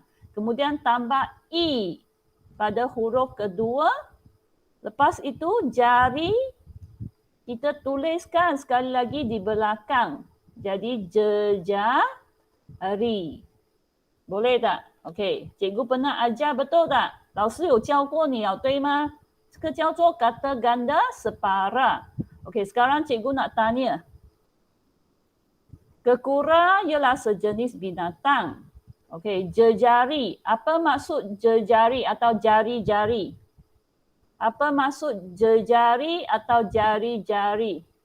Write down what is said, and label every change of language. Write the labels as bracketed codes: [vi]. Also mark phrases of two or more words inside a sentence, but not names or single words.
[ms] Kemudian tambah I pada huruf kedua. Lepas itu jari kita tuliskan sekali lagi di belakang. Jadi jejari. Boleh tak? Okey, cikgu pernah ajar betul tak? [zh] 老师有教过你了，对吗？这个叫做 [ms] kata ganda separa. Okey, sekarang cikgu nak tanya. Kekura ialah sejenis binatang. Okey, jejari. Apa maksud jejari atau jari-jari? Apa maksud jejari atau jari-jari?